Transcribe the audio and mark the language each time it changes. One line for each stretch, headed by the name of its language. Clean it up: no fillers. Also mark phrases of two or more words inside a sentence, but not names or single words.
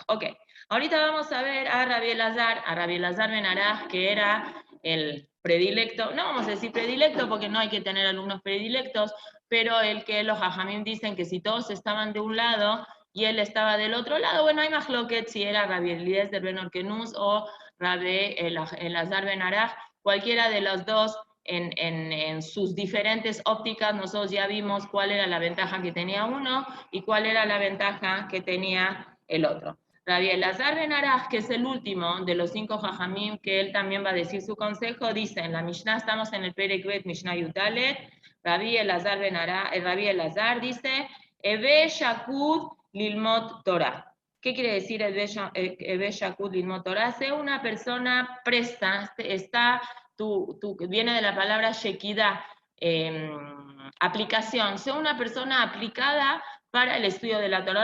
Spanish: Ok, ahorita vamos a ver a Rabbi Elazar Ben Araj, que era el predilecto, no vamos a decir predilecto porque no hay que tener alumnos predilectos, pero el que los hajamim dicen que si todos estaban de un lado y él estaba del otro lado, bueno, hay más loquet si era Rabbi Eliezer Ben Orkenuz o Rabbi Elazar Ben Araj, cualquiera de los dos en sus diferentes ópticas. Nosotros ya vimos cuál era la ventaja que tenía uno y cuál era la ventaja que tenía el otro. Rabbi Elazar Ben Araj, que es el último de los 5 jajamim, que él también va a decir su consejo, dice, en la Mishnah, estamos en el
Hebrew: פרק ב
Spanish: Mishnah Yutalet, Rabbi Elazar Ben Araj, Rabbi Elazar dice,
Hebrew: הוי שקוד ללמוד תורה.
Spanish: ¿Qué quiere decir
Hebrew: הוי שקוד ללמוד תורה?
Spanish: Sea una persona presta, viene de la palabra Shekida, aplicación, sea una persona aplicada para el estudio de la Torah.